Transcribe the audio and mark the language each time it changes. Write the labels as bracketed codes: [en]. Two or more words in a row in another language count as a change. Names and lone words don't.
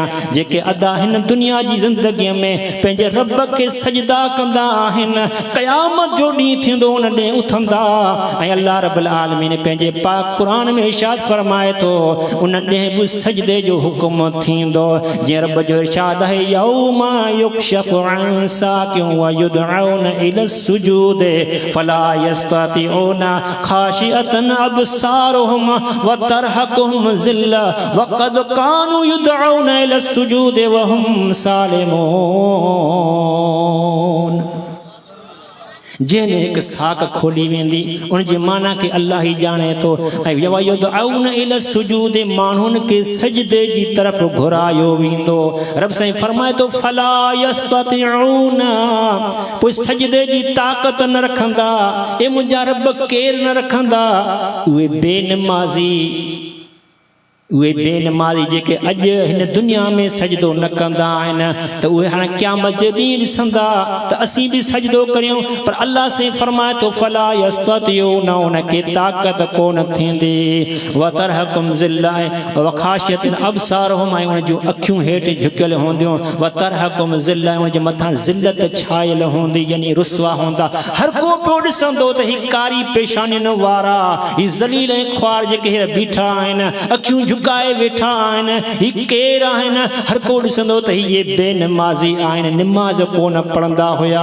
[sd] जेके अदा हिन दुनिया जी ज़िंदगीअ में पंहिंजे रब खे सजदा कंदा आहिनि, क़यामत जो ॾींहुं थींदो उन ॾींहुं उथंदा ऐं अल्लाह [ar] رب العالمين [sd] पंहिंजे पाक क़ुरान में इरशाद फरमाए थो उन ॾींहुं बि सजदे जो हुकुम थींदो। जीअं रब जो इरशाद [ar] يوم يكشف عن ساق ويدعون إلى السجود فلا يستطيعون خاشعة أبصارهم وترهقهم ذلة وقد كانوا يدعون إلى السجود وهم سالمون. [sd] जंहिं हिकु साक खोली वेंदी उनजी माना खे अल्लाह ई ॼाणे थो। ऐं [ar] يدعون إلى السجود [sd] माण्हुनि खे सजदे जी तरफ़ घुरायो वेंदो। रब साईं फरमाए थो [ar] فلا يستطيعون, [sd] पोइ सजदे जी ताक़त न रखंदा, ए मुंहिंजा रब केर न रखंदा। उहे बेनमाज़ी जेके अॼु हिन दुनिया में सजदो न कंदा आहिनि त उहे हाणे क़यामत जे ॾींहुं ॾिसंदा त असीं बि सजदो करियूं। पर अल्लाह साईं फरमाए थो [ar] فلا يستطيعون, [sd] उनखे ताक़त कोन थींदी। [ar] وترهقهم ذلة وخاشعة أبصارهم, [sd] ऐं उन जूं अखियूं हेठि झुकियल हूंदियूं। [ar] وترهقهم ذلة, [sd] उन जे मथां ज़िल्लत छायल हूंदी, यानी रुसवा हूंदा। हर को पियो ॾिसंदो त ही कारी पेशानियुनि वारा, ही ज़लील ऐं ख्वार जेके हीअ बीठा आहिनि, अखियूं झुकाए वेठा आहिनि, ही केर आहिनि। हर को ॾिसंदो त इहे बेनमाज़ी आहिनि, निमाज़ कोन पढ़ंदा हुया।